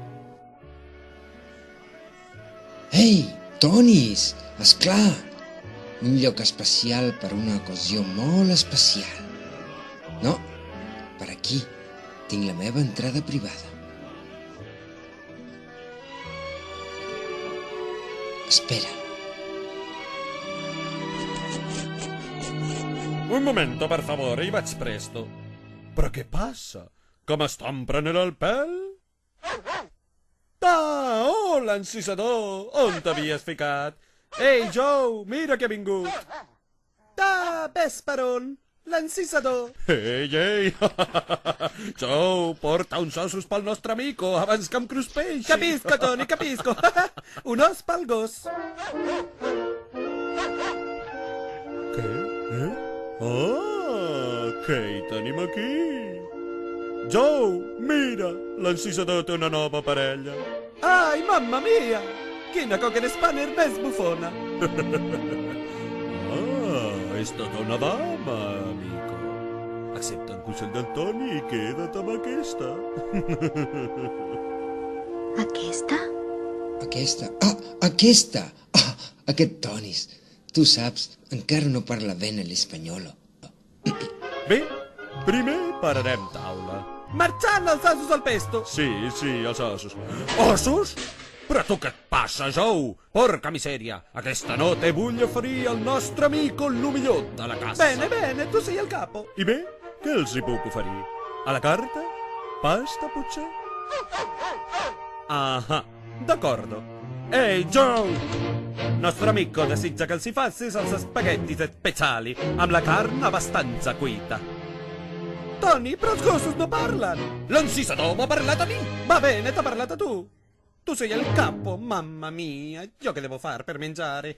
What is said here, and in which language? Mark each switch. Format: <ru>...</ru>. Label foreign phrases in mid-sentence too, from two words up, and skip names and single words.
<ca>Ei, Tonis, esclar! Un lloc especial per una ocasió molt especial. No, per aquí tinc la meva entrada privada. Espera.</ca> <it>Un momento, per favore,</it> <ca>hi vaig presto. Però què passa? Que m'estan prenent el pèl? Oh, l'encisador! On t'havies ficat? Ei, Joe, mira que ha vingut! Ves per on? L'encisador! Ei! Joe, porta uns ossos pel nostre amico abans que em cruspeixi!</ca> <it>Capisco, Toni, capisco!</it> <ca>Un os pel gos! Què? Què hi tenim aquí? Joe, mira, l'encisador té una nova parella.</ca> <it>Ai, mamma mia!</it> <ca>Quina cocker spanner més bufona! És tota una dama, amico. Accepta el consell d'Antoni i queda't amb aquesta. Aquesta? Aquesta! Aquest Tonis. Tu saps, encara no parla ben l'espanyol. Bé, primer pararem taula. Marxant els ossos al pesto! Sí, els ossos. Ossos? Però tu què et passa, Joe?</ca> <it>Porca misèria!</it> <ca>Aquesta</ca> <it>notte voglio</it> <ca>oferir al nostre amico el millor de la casa.</ca> <it>Bene, tu sei il capo.</it> <ca>I bé, què els hi puc oferir? A la carta? Pasta, potser? D'accordo. Ehi, Joe!</ca> <it>Nostro amico</it> <ca>desitja que els hi facis els</ca> <it>spaghetti speciali</it> <ca>amb la carn abbastanza cuita. Toni, però els gossos no parlen! L'encisador m'ha parlat a mi!</ca> <it>Va bene, t'ha parlato tu! Tu sei il capo, mamma mia, io che devo fare per mangiare?</it>